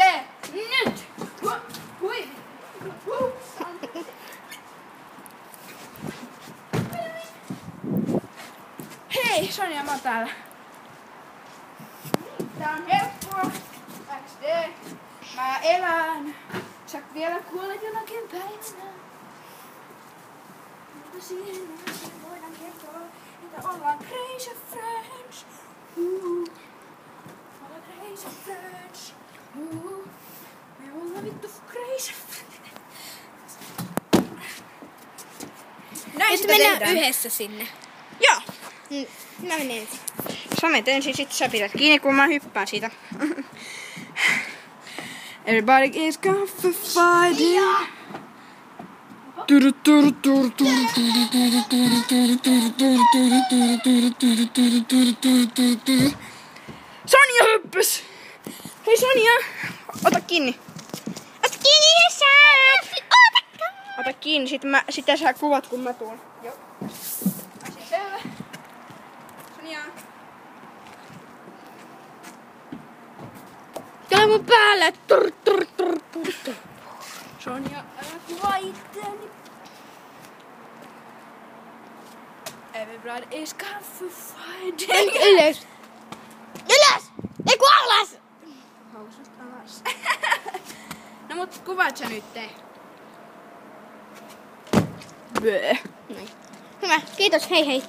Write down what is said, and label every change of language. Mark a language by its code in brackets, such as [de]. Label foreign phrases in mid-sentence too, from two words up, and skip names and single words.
[fi] Nyt! Hui! Hei, Sonia, mä oon täällä. Tää on helppoa. XD. Mä elän. Sä vielä kuolet jonakin päivänä. Mutta siihen voidaan kertoa, että ollaan [en] crazy friends. [fi] Ollaan [en] crazy friends. [fi] Me ollaan vittu [en] crazy friends. [fi] Näin Nyt sitä mennään tehdään. yhdessä sinne. Joo. Mä menen ensin. Sä menet ensin, sit sä pidät kiinni, kun mä hyppään siitä. [en] Everybody is fighting. [fi] Sonia hyppäs! Hei Sonia! Ota kiinni! Ota kiinni sä! Ota kiinni, sitä sä kuvat kun mä tuun. Joo. Asia selvä. Sonia. Tää on mun päällä. Sonia, älä kuvaa itteeni. [en] Everybody is fighting. [fi] Ylös. Ylös! Ei kun alas! Housut alas. No mut kuvaat sä nyt te? Böö. Hyvä, kiitos, hei hei.